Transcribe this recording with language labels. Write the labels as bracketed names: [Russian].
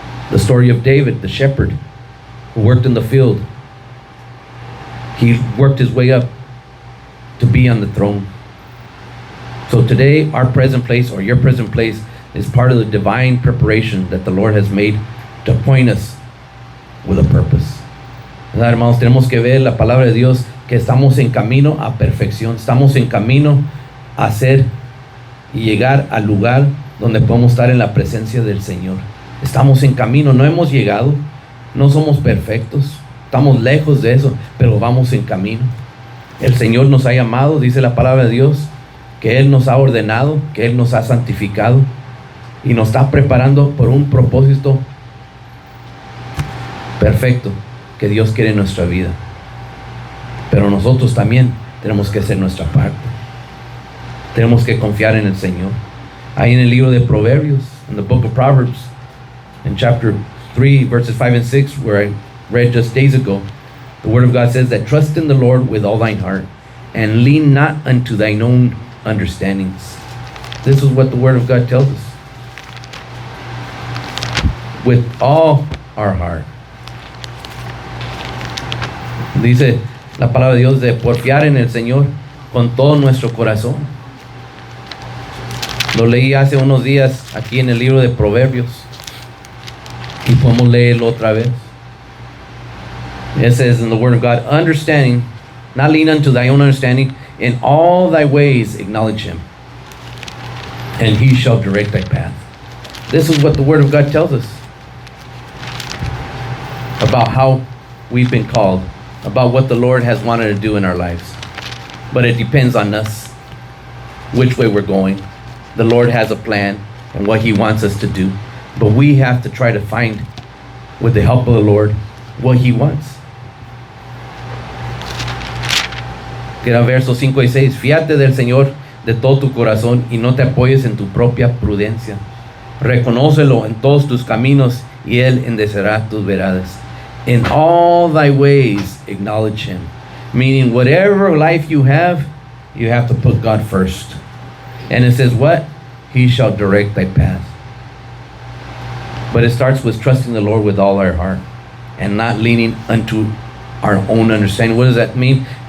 [English] The story of David, the shepherd, who worked in the field. He worked his way up to be on the throne. So today, our present place, or your present place, is part of the divine preparation that the Lord has made to appoint us with a purpose. [Spanish] ¿Verdad, hermanos? Tenemos que ver la palabra de Dios, que estamos en camino a perfección. Estamos en camino a ser y llegar al lugar donde podemos estar en la presencia del Señor. Estamos en camino, no hemos llegado, no somos perfectos, estamos lejos de eso, pero vamos en camino. El Señor nos ha llamado, dice la palabra de Dios, que Él nos ha ordenado, que Él nos ha santificado y nos está preparando por un propósito perfecto que Dios quiere en nuestra vida. Pero nosotros también tenemos que hacer nuestra parte. Tenemos que confiar en el Señor. Ahí en el libro de Proverbios, [English] in the book of Proverbs, in chapter 3, verses 5 and 6, where I read just days ago, the Word of God says that trust in the Lord with all thine heart, and lean not unto thine own understandings. This is what the Word of God tells us. With all our heart. [Spanish] Dice la palabra de Dios de porfiar en el Señor con todo nuestro corazón. Lo leí hace unos días aquí en el libro de Proverbios y podemos leerlo otra vez. [English] It says in the Word of God, understanding, not lean unto thy own understanding, in all thy ways acknowledge Him, and He shall direct thy path. This is what the Word of God tells us about how we've been called, about what the Lord has wanted to do in our lives. But it depends on us, which way we're going. The Lord has a plan and what He wants us to do. But we have to try to find, with the help of the Lord, what He wants. [Spanish] Que era versos 5 y 6. Fíate del Señor de todo tu corazón y no te apoyes en tu propia prudencia. Reconócelo en todos tus caminos y Él enderezará tus veredas. [English] In all thy ways acknowledge Him. Meaning whatever life you have to put God first. And it says what? He shall direct thy path. But it starts with trusting the Lord with all our heart and not leaning unto our own understanding. What does that mean?